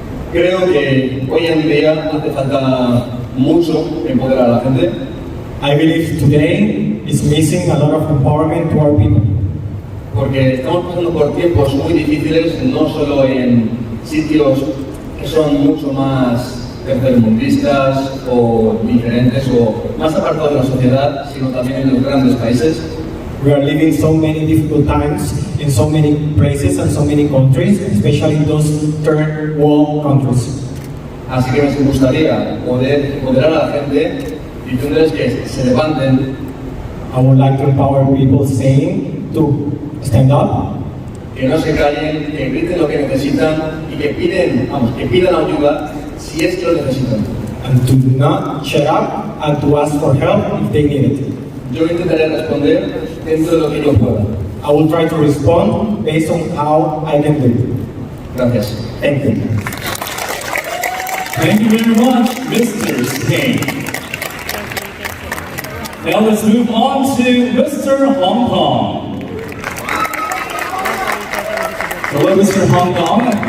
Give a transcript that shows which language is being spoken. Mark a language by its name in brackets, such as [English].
[Spanish] Creo que hoy en día hace falta mucho empoderar a la gente. [English] I believe today is missing a lot of empowerment to our people. [Spanish] Porque estamos pasando por tiempos muy difíciles, no solo en sitios que son mucho más tercermundistas o diferentes o más apartados de la sociedad, sino también en los grandes países. [English] We are living so many difficult times in so many places and so many countries, especially in those third world countries. [Spanish] Así que me gustaría poder empoderar a la gente diciéndoles que se levanten. [English] I would like to empower people saying to stand up, [Spanish] que no se callen, que griten lo que necesitan y que pidan ayuda si es que lo necesitan. [English] and to not shut up and to ask for help if they need it. [Spanish] Yo intentaré responder dentro de lo que yo pueda. [English] I will try to respond based on how I can do it. [Spanish] Gracias. [English] Thank you. Thank you very much, Mr. Spain. Now let's move on to Mr. Hong Kong. Hello, Mr. Hong Kong.